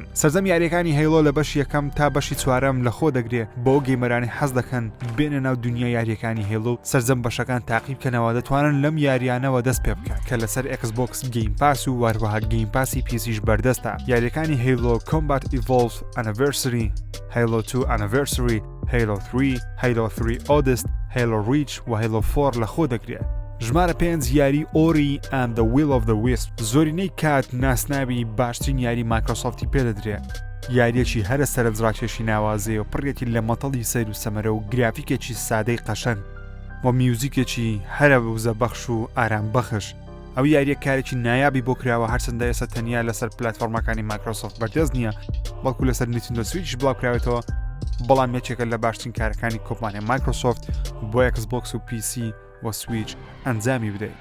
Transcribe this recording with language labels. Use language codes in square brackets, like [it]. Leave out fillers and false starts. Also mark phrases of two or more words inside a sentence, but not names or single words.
[ckb] سەرجەم یاریەکانی هەیلۆ لە بەشی یەکەم تا بەشی چوارەم لە خۆ دەگرێت بۆ گەیمەرانی حەز دەکەن بێنە ناو دنیا یاریەکانی هێلۆ سەرجەم بەشەکان تاقیب بکەنەوە دەتوانن لەم یاریانەوە دەست پێ بکەن کە لەسەر ئێکسبۆکس گەیم پاس و وەروەها گەیم پاسی پیسیش بەردەستە. یاریەکانی هەیلۆ Combat Evolved Anniversary، هەیلۆ 2 Anniversary، هەیلۆ 3، هەیلۆ 3 Odyssey، هەیلۆ ریچ و هەیلۆ 4 لە خۆ دەگرێت. ژمارە 5 یاری ئۆری and the Will of the Wisps. زۆرینەی کات ناسناوی باشترین یاری مایکرۆسۆفتی پێدەدرێت. یاریەکی هەرە سەرنجڕاکێشی ناوازەیە و پڕێتی لە مەتەڵی سەیر و سەمەرە و گرافیکێکی سادەی قەشەنگ و میوزیکێکی هەرە وزە بەخش و ئارام بەخش. ئەو یاریە کارێکی نایابی بۆ کراوە، هەرچەندە ئێستا تەنیا لەسەر پلاتفۆرمەکانی مایکرۆسۆفت بەردەست نییە، بەڵکو لەسەر نیتندۆ سویچ بڵاوکراوێتەوە، بەڵام یەکێکە لە باشترین کارەکانی کۆمپانیای مایکرۆسۆفت بۆ ئێکسبۆکس و پیسی و سویچ ئەنجامی بدەیت.